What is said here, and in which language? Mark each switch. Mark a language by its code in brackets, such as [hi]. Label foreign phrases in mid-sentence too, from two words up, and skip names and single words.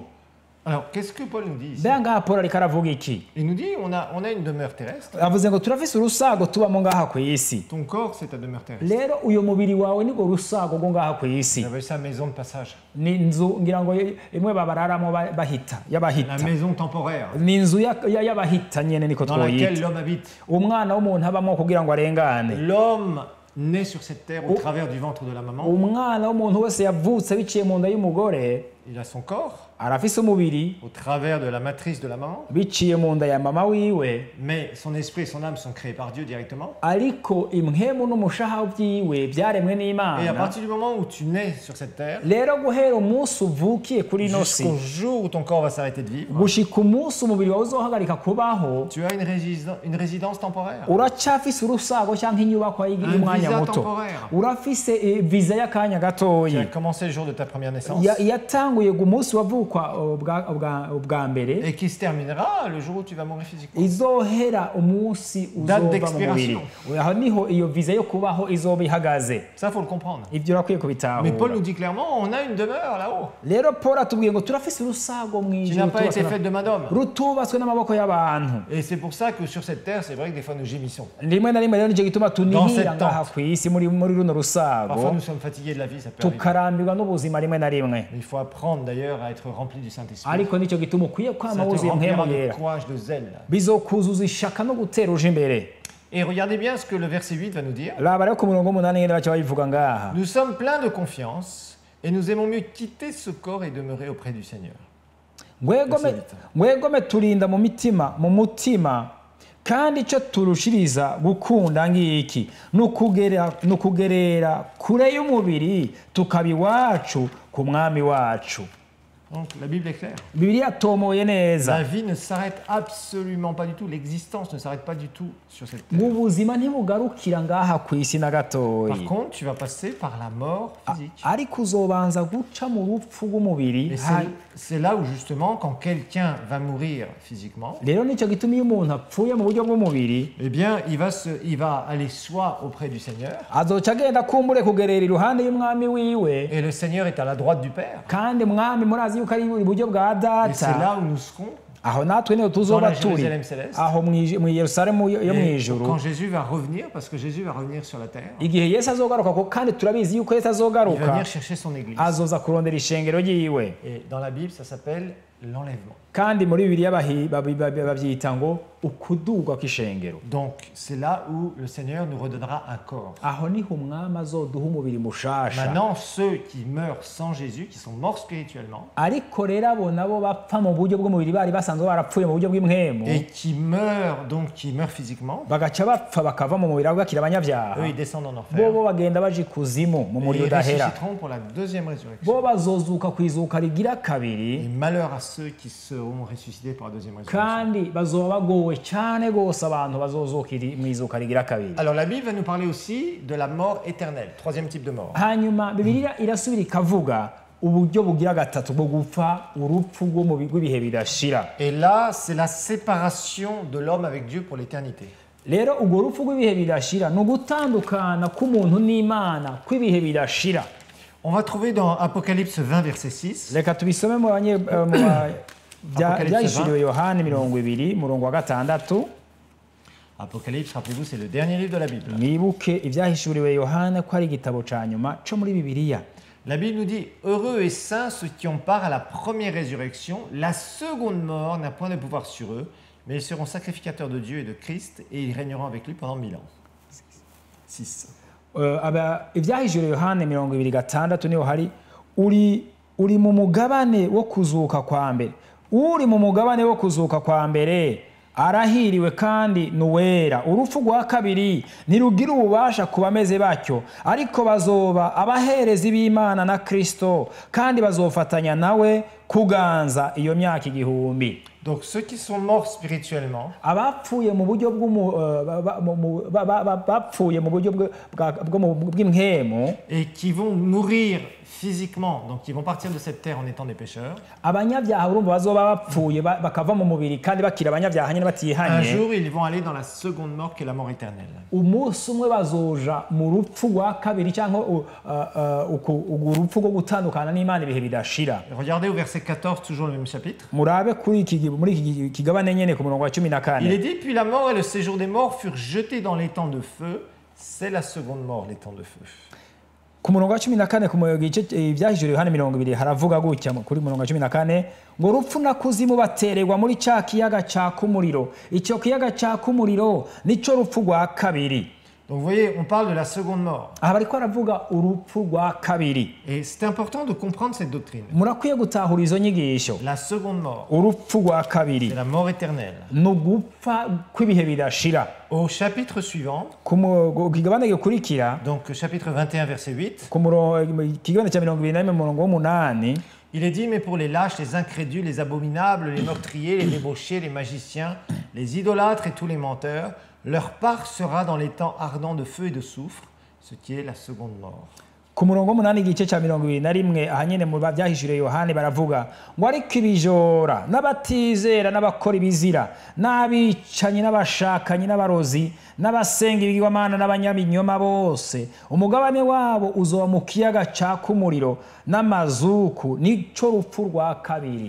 [fr] Alors, qu'est-ce que Paul nous dit ici? [rn] Mbega ngaha Paul ariko aravuga iki? [fr] Il nous dit on a une demeure terrestre. [rn] Avuze ngo turafise urusago tubamo ngaha ku isi. [fr] Ton corps, c'est ta demeure terrestre. [rn] Rero uyo mubiri wawe niko rusago go ngaha ku isi. [fr] Il avait sa maison de passage. [rn] Ni inzu ngira ngo imwe babararamo bahita [fr] La [rn] y'abahita. [fr] maison temporaire [rn] Ni inzu y'abahita nyene niko [fr] dans laquelle [rn] twoyita. [fr] l'homme habite. [rn] Umwana w'umuntu abamo kugira ngo arengane. [fr] L'homme naît sur cette terre au travers du ventre de la maman. [rn] Umwana w'umuntu wese yavutse biciye mu nda y'umugore [fr] il a son corps [rn] arafise umubiri [fr] au travers de la matrice de la maman, [rn] biciye mu nda ya mama wiwe, [fr] mais son esprit et son âme sont créés par Dieu directement. [rn] ariko impwemu n'umushaha vyiwe byaremwe [fr] Et à [rn] n'Imana. [fr] partir du moment où tu nais sur cette terre, [rn] Rero guhera umunsi uvukiye kuri ino si [fr] jusqu'au jour où ton corps va s'arrêter de vivre, [rn] gushika umunsi umubiri wawe uzohagarika kubaho, [fr] tu as une résidence temporaire. [rn] uracafise urusago cyangwa inyubakwa y'umwanya [fr] visa [rn] muto, [fr] temporaire. [rn] urafise viza y'akanya [fr] Qui a [rn] gatoyi [fr] commencé le jour de ta première naissance [rn] yatanguye umunsi wavukwa ubwa mbere, [fr] et qui se terminera le jour où tu vas mourir physiquement. [rn] izohera umunsi [fr] Date [rn] uzova mu [fr] d'expiration. [rn] mubiri. Aho niho iyo viza yo kubaho izoba ihagaze. [fr] Ça, faut le comprendre. [rn] Ibyo urakwiye [fr] Mais Paul [rn] kubitahura. [fr] nous dit clairement, on a une demeure là-haut [rn] Rero Paul atubwiye ngo turafise urusago mu [fr] qui n'a [rn] ijuru [fr] pas été faite de main d'homme. [rn] rutubatswe n'amaboko y'abantu. [fr] Et c'est pour ça que sur cette terre, c'est vrai que des fois nous gémissons. [rn] Rimwe na rimwe rero nicyo gituma tunihira [fr] cette [rn] ngaha [fr] tente. [rn] ku isi muri runo [fr] Parfois [rn] rusago, [fr] nous sommes fatigués de la vie, ça peut arriver. [rn] tukarambirwa n'ubuzima rimwe na rimwe. [fr] Mais il faut apprendre d'ailleurs à être rempli du Saint-Esprit. [rn] Ariko nicyo gituma ukwiye kwama [fr] Ça te [rn] wuzuye [fr] remplira [rn] mpemu [fr] de [rn] yera, [fr] courage, de zèle. [rn] bizokuzuza ishaka no gutera uje imbere. [fr] Et regardez bien ce que le verset 8 va nous dire. [rn] Raba rero ku murongo w'umunani nyine baca babivuga ngaha. [fr] Nous sommes pleins de confiance et nous aimons mieux quitter ce corps et demeurer auprès du Seigneur. [rn] Mwegome turinda mu mutima kandi icyo turushiriza gukunda ngiki ni ukugerera kure y'umubiri tukaba iwacu ku mwami wacu. [fr] Donc la Bible est claire. [rn] Bibiliya atomoye neza. [fr] La vie ne s'arrête absolument pas du tout. L'existence ne s'arrête pas du tout sur cette terre. [rn] Mu buzima ntibugarukira ngaha ku isi na [fr] Par [rn] gatoyi, [fr] contre, tu vas passer par la mort physique. [rn] ariko uzobanza guca mu rupfu rw'umubiri. [fr] Et c'est là où justement, quand quelqu'un va mourir physiquement, [rn] Rero nicyo gituma iyo umuntu apfuye mu buryo bw'umubiri, [fr] eh bien, il va aller soit auprès du Seigneur, [rn] azoca agenda kumbure kugerera iruhande y'umwami wiwe, [fr] et le Seigneur est à la droite du Père. [rn] kandi mwami murazi yuko ari iburyo bwa [fr] Et c'est [rn] data. [fr] là où nous serons. [rn] Aho natwe niho [fr] Dans [rn] tuzoba [fr] la [rn] turi, [fr] Jérusalem céleste. [rn] aho mu Yerusalemu yo mu [fr] Et [rn] ijuru, [fr] quand Jésus va revenir, parce que Jésus va revenir sur la terre, [rn] igihe Yesu azogaruka, ko kandi turabizi yuko Yesu [fr] il va [rn] azogaruka, [fr] venir chercher son église. [rn] azoza kurondera ishengero ryiwe. [fr] Et dans la Bible, ça s'appelle l'enlèvement. [rn] Kandi muri Bibiliya babyita ngo ukudugwa kw'ishengero. [fr] Donc, c'est là où le Seigneur nous redonnera un corps. [rn] Aho niho umwami azoduha umubiri mushasha. [fr] Maintenant, ceux qui meurent sans Jésus, qui sont morts spirituellement, [rn] Ariko rero abo nabo bapfa mu buryo bw'umubiri bari basanzwe barapfuye mu buryo bw'imwemu, [fr] et qui meurent physiquement, [rn] bagaca bapfa bakava mu mubiri bakira abanyabyaha, [fr] eux, ils descendent en enfer. [rn] bobo bagenda baje ikuzimu mu [fr] Et [rn] muriro [fr] ils [rn] udahera. [fr] ressusciteront pour la deuxième résurrection. [rn] Bo bazozuka ku izuka rigira kabiri, [fr] Et malheur à ceux qui seront ressuscités pour la deuxième résurrection. [rn] kandi bazoba bagowe cyane gose abantu bazozuka mu izuka rigira kabiri. [fr] Alors la Bible va nous parler aussi de la mort éternelle, troisième type de mort. [rn] Hanyuma Bibiliya irasubira ikavuga uburyo bugira gatatu bwo gupfa, urupfu rw'ibihe bidashira. [fr] Et là, c'est la séparation de l'homme avec Dieu pour l'éternité. [rn] Rero urwo rupfu rw'ibihe bidashira ni ugutandukana k'umuntu n'Imana kw'ibihe bidashira. [fr] On va trouver dans Apocalypse 20, verset 6. [rn] Reka tubisome mu byahishuriwe Yohani 20 murongo wa gatandatu. [fr] Apocalypse, rappelez-vous, c'est le dernier livre de la Bible. [rn] Mwibuke ibyahishuriwe Yohana ko ari igitabo ca nyuma co muri Bibiliya. [fr] La Bible nous dit, heureux et saints ceux qui ont part à la première résurrection. La seconde mort n'a point de pouvoir sur eux, mais ils seront sacrificateurs de Dieu et de Christ, et ils régneront avec lui pendant 1000 ans. 6. [rn] Ibyahishuriwe Yohana 20:6 niho hari uri mu mugabane wo kuzuka kwa mbere. Uri mu mugabane wo kuzuka kwa mbere arahiriwe kandi nuwera. Urupfu rwa kabiri ntirugira ububasha ku bameze batyo, ariko bazoba abaherezi b'Imana na Kristo, kandi bazofatanya nawe kuganza iyo myaka igihumbi. [fr] Donc ceux qui sont morts spirituellement, [rn] Abapfuye mu buryo bw'imhemu, [fr] et qui vont mourir physiquement, donc ils vont partir de cette terre en étant des pécheurs, [rn] abanyabyaha urumva bazoba bapfuye bakava mu mubiri kandi bakira abanyabyaha nyine [fr] un [rn] batihanye. [fr] jour ils vont aller dans la seconde mort qui est la mort éternelle. [rn] Umunsi umwe bazoja mu rupfu rwa kabiri cyangwa urupfu rwo gutandukana n'Imana ibihe bidashira. [fr] Regardez au verset 14, toujours le même chapitre. [rn] Murabe muri iki kigabane nyene ku murongo wa 14. [fr] Il est dit, puis la mort et le séjour des morts furent jetés dans l'étang de feu. C'est la seconde mort, l'étang de feu. [rn] Ku murongo wa 14 ku gice ibyahishuriwe Yohana 20 haravuga gutya kuri murongo wa 14 ngo urupfu na kuzimu batererwa muri cya kiyaga cyaka umuriro. Icyo kiyaga cyaka umuriro nico rupfu rwa kabiri. [fr] Donc vous voyez, on parle de la seconde mort. [rn] aha bariko baravuga urupfu rwa kabiri. [fr] Et c'est important de comprendre cette doctrine. [rn] Murakwiye gutahura izo nyigisho. [fr] La seconde mort, [rn] Urupfu rwa kabiri [fr] c'est la mort éternelle. [rn] ni ugupfa kw'ibihe bidashira. [fr] Au chapitre suivant, [rn] Ku kigabane gikurikira, [fr] donc chapitre 21, verset 8, [rn] ku kigabane cya 21 umurongo w'umunani, [fr] il est dit, mais pour les lâches, les incrédules, les abominables, les meurtriers, les débauchés, les magiciens, les idolâtres et tous les menteurs, leur part sera dans les temps ardents de feu et de soufre, ce qui est la seconde mort. [rn] ku murongo w'umunani igice cya 21 aha nyene mu byahishuriye Yohani baravuga ngo ariko ibijora n'abatizera n'abakora ibizira n'abicanyi n'abashakanyi n'abarozi n'abasenga ibigirwamana n'abanyabinyoma bose umugabane wabo uzoba mu kiyaga caka umuriro n'amazuku nico rupfu rwa kabiri.